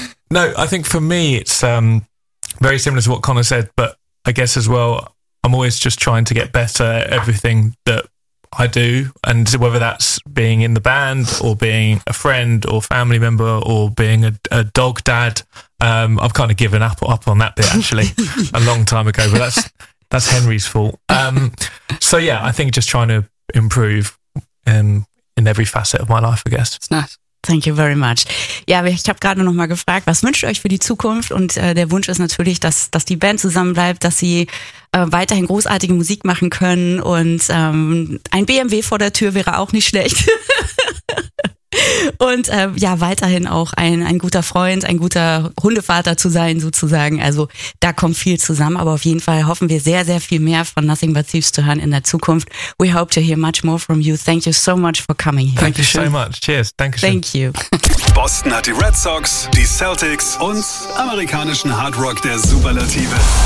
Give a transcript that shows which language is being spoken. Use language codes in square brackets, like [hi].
[en] No, I think for me it's very similar to what Connor said, but I guess as well, I'm always just trying to get better at everything that I do, and whether that's being in the band or being a friend or family member or being a dog dad, I've kind of given up on that bit actually a long time ago, but that's Henry's fault. So yeah, I think just trying to improve in every facet of my life, I guess. It's nice. Thank you very much. [de] Ja, ich habe gerade noch mal gefragt, was wünscht ihr euch für die Zukunft? Und der Wunsch ist natürlich, dass die Band zusammenbleibt, dass sie weiterhin großartige Musik machen können. Und ein BMW vor der Tür wäre auch nicht schlecht. Und weiterhin auch ein guter Freund, ein guter Hundevater zu sein sozusagen. Also da kommt viel zusammen. Aber auf jeden Fall hoffen wir sehr, sehr viel mehr von Nothing But Thieves zu hören in der Zukunft. [en] We hope to hear much more from you. Thank you so much for coming here. Thank you so much. Cheers. [de] Dankeschön. [en] Thank you. [de] Boston hat die Red Sox, die Celtics und amerikanischen Hardrock der Superlative.